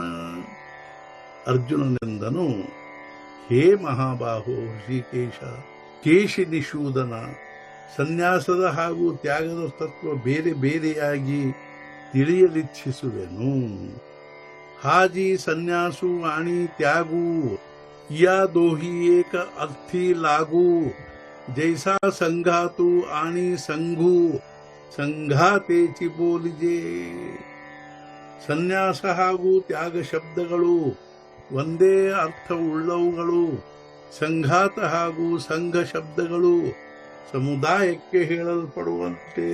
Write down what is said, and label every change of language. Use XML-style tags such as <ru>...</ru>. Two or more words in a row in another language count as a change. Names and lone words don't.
<kn>ಅರ್ಜುನನೆಂದನು, ಹೇ ಮಹಾಬಾಹೋ ಹೃಷಿಕೇಶ, ಕೇಶಿ ನಿಷೂದನ, ಸನ್ಯಾಸದ ಹಾಗೂ ತ್ಯಾಗದ ತತ್ವ ಬೇರೆ ಬೇರೆಯಾಗಿ ತಿಳಿಯಲಿಚ್ಛಿಸುವೆನು.</kn> <mr>हाजी संन्यासु आणि त्यागु, या दोही एक अर्थी लागू, जैसा संघातु आणि संघू संघातेचि बोलिजे.</mr> <kn>ಸನ್ಯಾಸ ಹಾಗೂ ತ್ಯಾಗ ಶಬ್ದಗಳು ಒಂದೇ ಅರ್ಥವುಳ್ಳವುಗಳು. ಸಂಘಾತ ಹಾಗೂ ಸಂಘ ಶಬ್ದಗಳು ಸಮುದಾಯಕ್ಕೆ ಹೇಳಲ್ಪಡುವಂತೆ.</kn>